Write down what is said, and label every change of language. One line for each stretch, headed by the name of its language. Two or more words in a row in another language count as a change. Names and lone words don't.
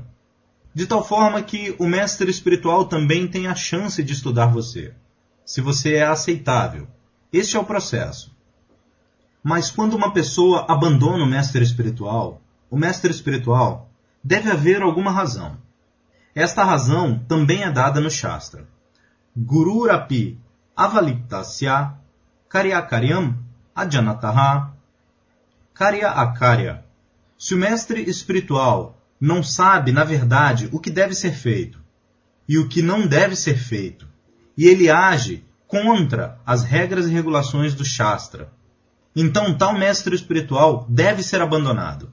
Portuguese: De tal forma que o mestre espiritual também tem a chance de estudar você, se você é aceitável. Este é o processo. Mas quando uma pessoa abandona o mestre espiritual deve haver alguma razão. Esta razão também é dada no Shastra.
Sanskrit: Gururapi avaliptasya karyakaryam ajanataha karya akarya.
Portuguese: Se o mestre espiritual não sabe, na verdade, o que deve ser feito e o que não deve ser feito, e ele age contra as regras e regulações do Shastra, então tal mestre espiritual deve ser abandonado.